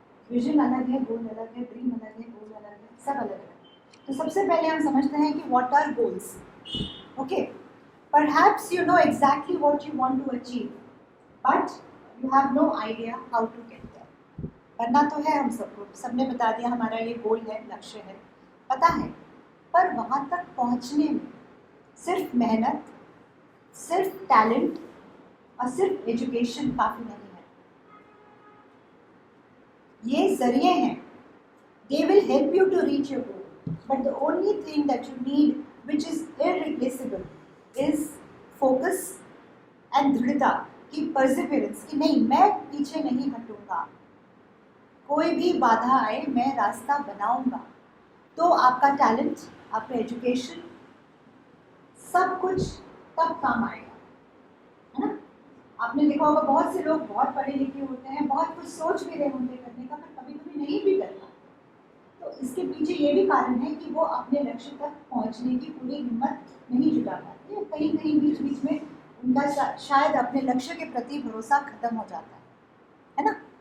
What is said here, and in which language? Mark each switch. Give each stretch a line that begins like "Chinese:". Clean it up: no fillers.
Hindi: Vision अलग है, गोल अलग है, ड्रीम अलग है, गोल अलग है, सब अलग है। तो सबसे पहले हम समझते हैं कि
English: What are goals. Okay, perhaps you know exactly what you want to achieve, but you have no idea how to get there.
Hindi: करना तो है हम सबको, सबने बता दिया हमारा ये गोल है, लक्ष्य है, पता है, पर वहाँ तक पहुँचने में सिर्फ मेहनत, सिर्फ टैलेंट और सिर्फ एजुकेशन काफ़ी नहीं है। ये जरिए हैं,
English: they will help you to reach your goal, but the only thing that you need, which is irreplaceable, is focus and दृढ़ता की, perseverance
Hindi: कि नहीं, मैं पीछे नहीं हटूंगा, कोई भी बाधा आए मैं रास्ता बनाऊंगा। तो आपका टैलेंट, आपका एजुकेशन, सब कुछ तब काम आएगा, है ना? आपने देखा होगा बहुत से लोग बहुत पढ़े लिखे होते हैं, बहुत कुछ सोच भी रहे होते करने का, पर कभी कभी नहीं भी करता। तो इसके पीछे ये भी कारण है कि वो अपने लक्ष्य तक पहुंचने की पूरी हिम्मत नहीं जुटा पाते, कहीं कहीं बीच बीच में उनका शायद अपने लक्ष्य के प्रति भरोसा खत्म हो जाता है ना?